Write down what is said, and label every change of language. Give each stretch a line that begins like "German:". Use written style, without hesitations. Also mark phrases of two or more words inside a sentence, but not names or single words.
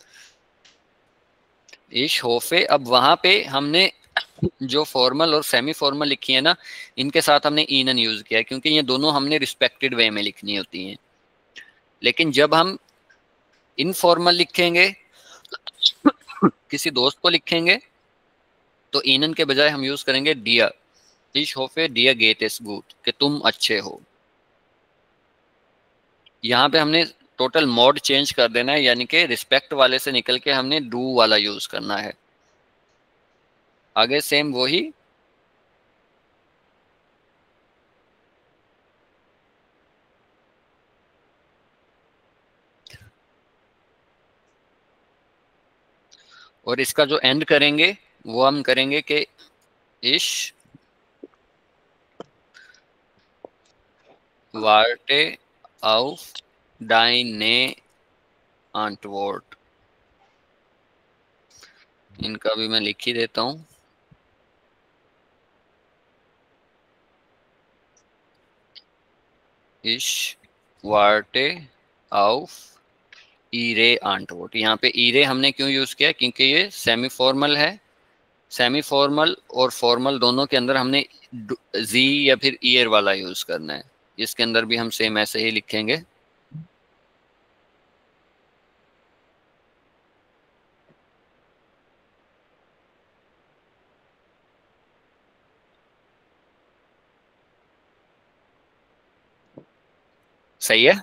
German: Ich hoffe,
Hindi: अब वहां पे हमने जो फॉर्मल और
English: semi formal
Hindi: लिखी है ना, इनके साथ हमने ईनन यूज किया है, क्योंकि ये दोनों हमने
English: respected way
Hindi: में लिखनी होती हैं। लेकिन जब हम इनफॉर्मल लिखेंगे, किसी दोस्त को लिखेंगे, तो ईनन के बजाय हम यूज करेंगे डियर।
German: Ich hoffe dir geht es gut,
Hindi: कि तुम अच्छे हो। यहाँ पे हमने
English: total mode change
Hindi: कर देना है, यानी कि रिस्पेक्ट वाले से निकल के हमने डू वाला यूज करना है। आगे सेम वही। और इसका जो एंड करेंगे वो हम करेंगे कि
German: Ich warte auf deine Antwort.
Hindi: इनका भी मैं लिख ही देता हूँ।
German: Ich warte auf ihre Antwort।
Hindi: यहाँ पे ईरे हमने क्यों यूज किया, क्योंकि ये
English: semi formal
Hindi: है।
English: semi formal
Hindi: और फॉर्मल दोनों के अंदर हमने जी या फिर ईयर वाला यूज करना है। इसके अंदर भी हम सेम ऐसे ही लिखेंगे। सही है।